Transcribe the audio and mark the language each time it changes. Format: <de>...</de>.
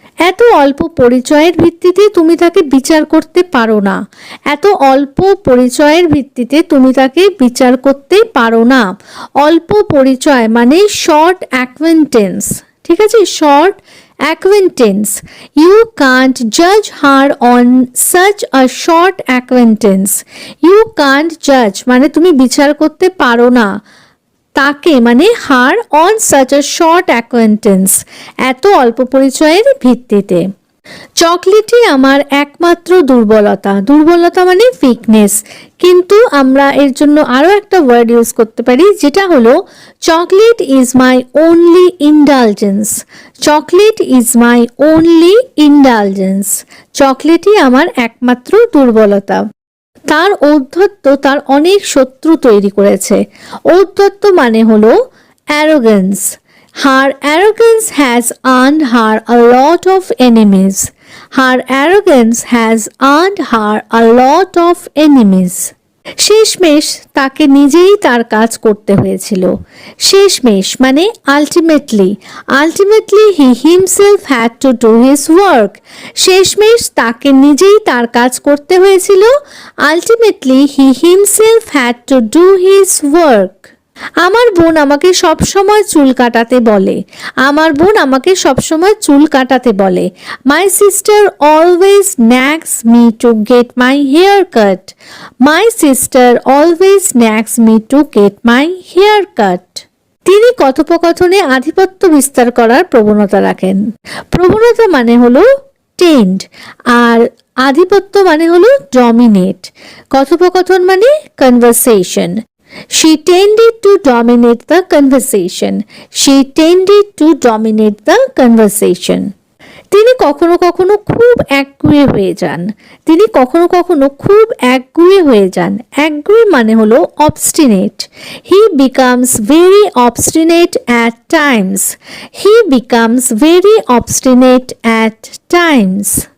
<bn>এত অল্প পরিচয়ের ভিত্তিতে তুমি তাকে বিচার করতে পারো না। এত অল্প পরিচয়ের ভিত্তিতে তুমি তাকে বিচার করতে পারো না। অল্প পরিচয় মানে শর্ট অ্যাকোয়েন্টেন্স। ঠিক আছে, short acquaintance.</bn> <en>You can't judge her on such a short acquaintance. You can't judge</en> <bn>মানে তুমি বিচার করতে পারো না তাকে, মানে</bn> <en>her on such a short acquaintance,</en> <bn>এত অল্প পরিচয়ের ভিত্তিতে। চকলেটই আমার একমাত্র দুর্বলতা। দুর্বলতা মানে উইকনেস, কিন্তু আমরা এর জন্য আরো একটা ওয়ার্ড ইউজ করতে পারি যেটা হলো</bn> <en>Chocolate is my only indulgence. Chocolate is my only indulgence.</en> <bn>চকলেটই আমার একমাত্র দুর্বলতা। তার ঔদ্ধত্য তার অনেক শত্রু তৈরি করেছে। ঔদ্ধত্য মানে হলো arrogance.</bn> <en>Her arrogance has earned her a lot of enemies. Her arrogance has earned her a lot of enemies.</en> <bn>শেষমেশ তাকে নিজেই তার কাজ করতে হয়েছিল। শেষমেশ মানে</bn> <en>Ultimately. Ultimately he himself had to do his work.</en> <bn>শেষমেশ তাকে নিজেই তার কাজ করতে হয়েছিল।</bn> <en>Ultimately he himself had to do his work.</en> <bn>আমার বোন আমাকে সবসময় চুল কাটাতে বলে। আমার বোন আমাকে সবসময় চুল কাটাতে বলে।</bn> <en>My sister always nags me to get my hair cut. My sister always nags me to get my hair cut.</en> <bn>তিনি কথোপকথনে আধিপত্য বিস্তার করার প্রবণতা রাখেন। প্রবণতা মানে হলো টেন্ড, আর আধিপত্য মানে হলো ডমিনেট। কথোপকথন মানে conversation.</bn> <en>She tended to dominate the conversation. She tended to dominate the conversation.</en> <bn>তিনি কখনো কখনো খুব একগুঁয়ে হয়ে যান। তিনি কখনো কখনো খুব একগুঁয়ে হয়ে যান। একগুঁয়ে মানে হলো obstinate.</bn> <en>He becomes very obstinate at times. He becomes very obstinate at times.</en>